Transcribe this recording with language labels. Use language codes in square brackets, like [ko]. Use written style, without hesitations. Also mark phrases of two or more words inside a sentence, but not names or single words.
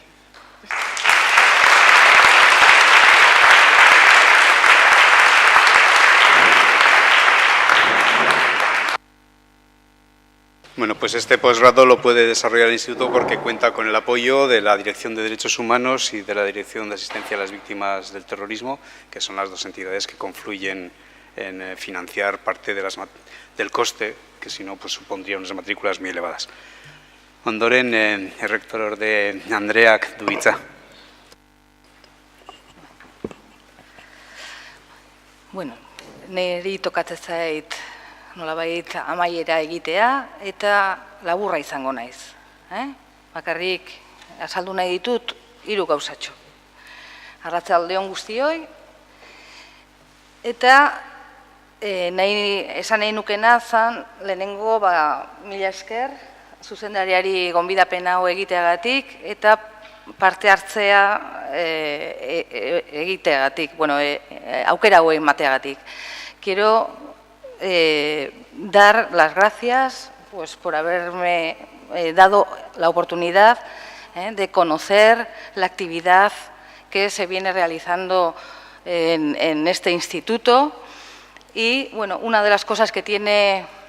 [es] Bueno, pues este posgrado lo puede desarrollar el Instituto porque cuenta con el apoyo de la Dirección de Derechos Humanos y de la Dirección de Asistencia a las Víctimas del Terrorismo, que son las dos entidades que confluyen en financiar parte de del coste, que si no pues supondría unas matrículas muy elevadas. [eu] Ondoren, errektororde Andreak du hitza. Bueno, niri tokatzen zait nolabait amaiera egitea eta laburra izango naiz. Bakarrik azaldu nahi ditut 3 gauzatxo. Arratsalde on guztioi eta esan nahi nukena zan lehenengo mila esker zuzendariari gonbidapen hau egiteagatik eta parte hartzea egiteagatik, aukera hau emateagatik. [es] Quiero dar las gracias por haberme dado la oportunidad de conocer la actividad que se viene realizando en este instituto y, bueno, una de las cosas que tiene